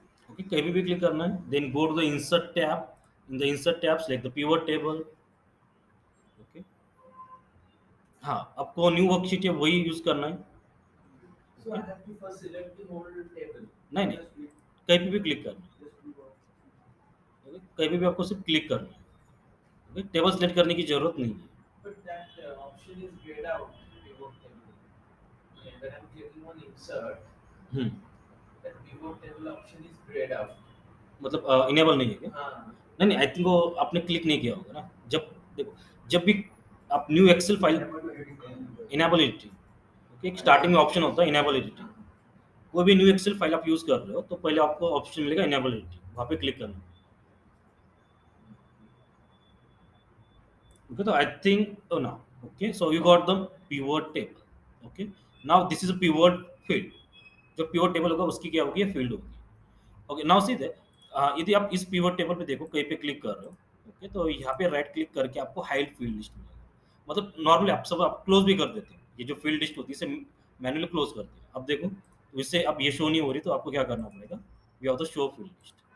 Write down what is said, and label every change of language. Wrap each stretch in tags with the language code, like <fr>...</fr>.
<en>okay,</en> <hi>कहीं भी click करना है</hi> <en>Then go to the insert tab. In the insert tab select the pivot table.</en> <hi>Okay, हाँ आपको न्यू वर्कशीट है वही यूज करना है.</hi> <en>So I have to first select the whole table.</en> <hi>नहीं नहीं,</hi> <en>Just click,</en> <hi>कहीं पे भी क्लिक करना है.</hi> <en>just do what.</en> <hi>ओके, कहीं पे भी आपको सिर्फ क्लिक करना है. ओके, टेबल सेलेक्ट करने की जरूरत नहीं है.</hi> <en>But that option is grayed out. Pivot table. And when I'm clicking on insert, हम्म, that pivot table option is grayed out.</en> <hi>मतलब इनेबल नहीं है क्या, हाँ. नहीं नहीं,</hi> <en>I think</en> <hi>वो आपने क्लिक नहीं किया होगा ना. जब देखो, जब भी आप new Excel file, enable editing. Okay, एक स्टार्टिंग में ऑप्शन होता है इनेबल एडिटिंग. कोई भी न्यू एक्सेल फाइल आप यूज कर रहे हो तो पहले आपको ऑप्शन मिलेगा इनेबल एडिटिंग, वहाँ पे क्लिक करना.</hi> <en>Okay, so I think, oh now, okay, so you got the pivot table. Okay, now this is a pivot field.</en> <hi>जो pivot table होगा उसकी क्या होगी, फील्ड होगी. ओके,</hi> <en>now see that,</en> <hi>यदि आप इस पिवट टेबल पे देखो कहीं पे क्लिक कर रहे हो. ओके, तो यहाँ पे राइट क्लिक करके आपको हाइड फील्ड लिस्ट मिलेगा. मतलब नॉर्मली आप सब आप क्लोज भी कर देते हैं, ये जो फील्ड लिस्ट होती है इसे मैन्युअली क्लोज करते हैं. अब देखो, तो इससे अब ये शो नहीं हो रही तो आपको क्या करना पड़ेगा,</hi> <en>We have the show field list.</en>